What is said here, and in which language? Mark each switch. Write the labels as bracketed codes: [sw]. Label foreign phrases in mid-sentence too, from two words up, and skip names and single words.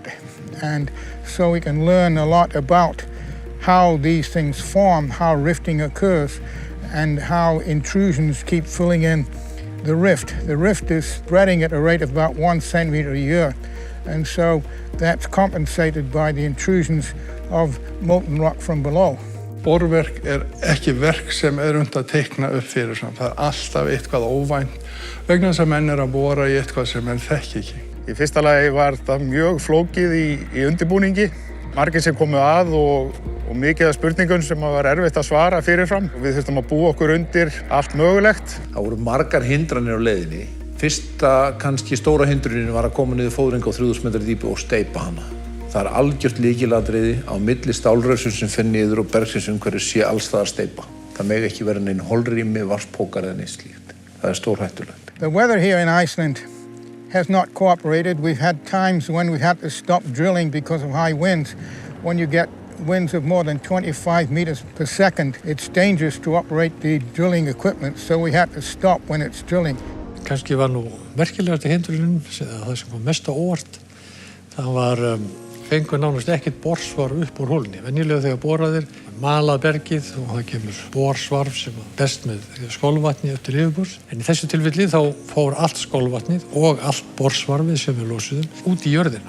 [en] And so we can learn a lot about how these things form, how rifting occurs, and how intrusions keep filling in the rift. The rift is spreading at a rate of about 1 centimeter a year. And so that's compensated by the intrusions of molten rock from below. [is] Borverk ekki verk sem unnt að teikna upp fyrir samt. Það alltaf eitthvað óvænt vegna þess að menn að bora í eitthvað sem menn þekki ekki. Í fyrsta lagi var það mjög flókið í undirbúningi. Margir sem komu að og mikið af spurningum sem var erfitt að svara fyrirfram. Við þurftum að búa okkur undir allt mögulegt. Það voru margar hindranir á leiðinni. Fyrsta kannski stóra hindrunin var að koma niður fóðring á 3000 metrar dýpi og steypa hana. Það algjört lykilatriði á milli stálrörsum sem fer niður og bergsins umhverfis sé alls staðar steypa. Það megi ekki vera neinn holrými, vatnspókar eða neitt slíkt. Það stórhættulegt. [en] The weather here in Iceland has not cooperated. We've had times when we've had to stop drilling because of high winds. When you get winds of more than 25 meters per second, it's dangerous to operate the drilling equipment, so we had to stop when it's drilling. [is] Kannski var nú merkilegasta hindrunin, það sem kom mest á óvart, það var fengur nánast ekkert borsvarf upp úr hólunni. Venjulega þegar boraðir, malað bergið og það kemur borsvarf sem best með skolvatni upp til yfirborðs. En í þessu tilfelli þá fór allt skolvatnið og allt borsvarfið sem við losuðum út í jörðina.